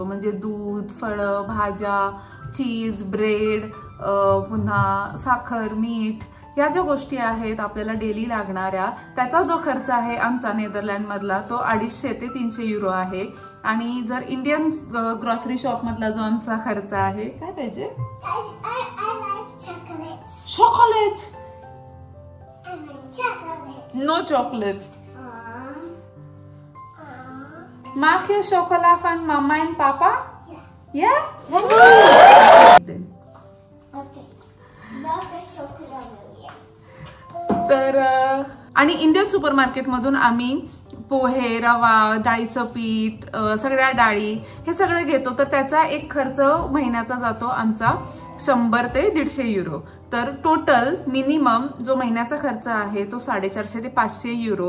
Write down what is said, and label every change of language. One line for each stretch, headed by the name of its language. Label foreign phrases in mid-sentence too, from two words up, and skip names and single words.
Marathi: म्हणजे दूध, फळं, भाज्या, चीज, ब्रेड, पुन्हा साखर, मीठ, या ज्या गोष्टी आहेत आपल्याला डेली लागणाऱ्या, त्याचा जो खर्च आहे आमचा नेदरलँडमधला तो 250 ते 300 युरो आहे. आणि जर
English: Indian grocery shop
Marathi: मधला जो आमचा खर्च आहे, काय पाहिजे?
English: chocolate. No chocolate.
Dutch: Mag je chocola van mama en papa? Ja? Okay. Welke chocola wil je?
Marathi: तर आणि
English: Indian supermarket
Marathi: मधून आम्ही पोहे, रवा, डाळीचं पीठ, सगळ्या डाळी हे सगळं घेतो. तर त्याचा एक खर्च महिन्याचा जातो आमचा 100 ते 150 युरो. तर
English: total minimum
Marathi: जो महिन्याचा खर्च आहे तो 450 ते 500 युरो.